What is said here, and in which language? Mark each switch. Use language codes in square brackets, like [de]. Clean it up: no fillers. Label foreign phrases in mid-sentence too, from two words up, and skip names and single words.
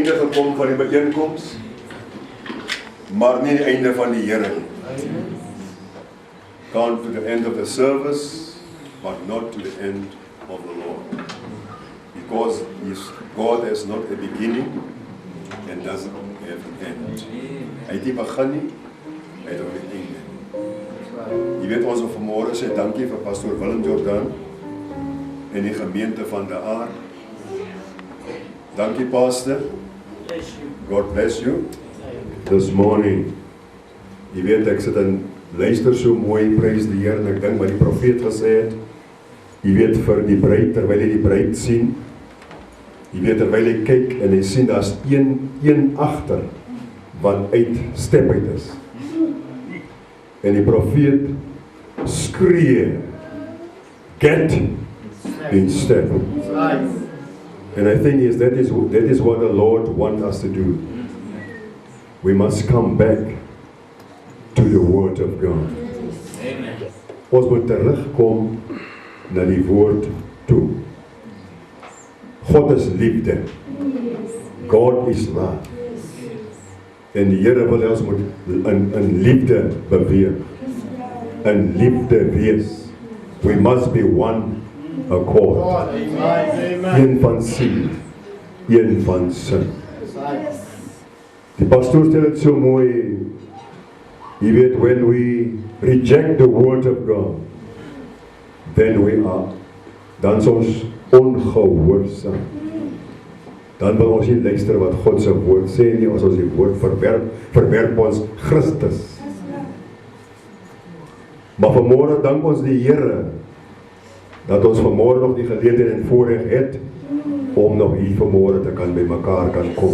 [af] gekom van die bijeenkomst, maar nie die einde van die Here nie. [en] Come to the end of the service, but not to the end of the Lord. Because God has not a beginning and doesn't have an end. [af] Hy het nie begin nie, hy het ook nie einde. Jy weet, ons wil vanmorgen sê dankie vir Pastor Willem Jordan en die gemeente van De Aar. [en] Dankie, Pastor. God bless you. This morning, [af] jy weet, ek sit en luister so mooi, prys die Here, en ek dink wat die profeet gesê het, jy weet, vir die bruid, terwyl hy die bruid sien, jy weet, terwyl hy kyk, en hy sien, daar is een agter, wat step uit is. En die profeet skree, [en] get in step. And I think that is what the Lord wants us to do. We must come back to the Word of God. Amen. [af] Ons moet terugkom na die Woord toe. God is liefde. [en] God is love. [af] En die Here wil ons moet in liefde beweeg. In liefde wees. [en] We must be one accord. [af] Een van siel. Een van sin. Die pastoor stel het so mooi. Jy weet, [en] when we reject the word of God, then we are, [af] dan is ons ongehoorsaam. Dan wil ons nie luister wat God se woord sê nie, as ons die woord verwerp ons Christus. Maar vanmorgen dank ons die Here, dat ons vanmorgen nog die geleentheid en voorreg het, om nog hier vanmorgen te kan by mekaar kan kom.